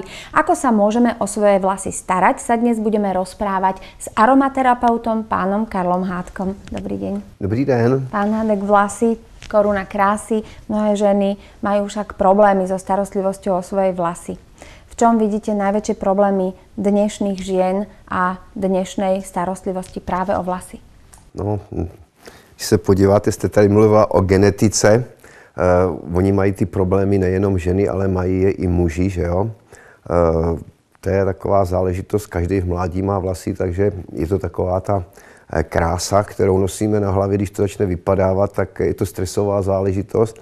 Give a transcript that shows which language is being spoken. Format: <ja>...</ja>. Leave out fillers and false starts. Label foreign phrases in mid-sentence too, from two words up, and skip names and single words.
<sk>Ako sa môžeme o svoje vlasy starať, sa dnes budeme rozprávať s aromaterapeutom pánom Karlom Hádkom. Dobrý deň.</sk> <cs>Dobrý den.</cs> <sk>Pán Hádek, vlasy, koruna krásy. Mnohé ženy majú však problémy so starostlivosťou o svoje vlasy. V čom vidíte najväčšie problémy dnešných žien a dnešnej starostlivosti práve o vlasy?</sk> <cs>No, když se podíváte, jste tady mluvila o genetice. Oni mají ty problémy nejenom ženy, ale mají je i muži, že jo? To je taková záležitost, každý v mládí má vlasy, takže je to taková ta krása, kterou nosíme na hlavě, když to začne vypadávat, tak je to stresová záležitost.</cs>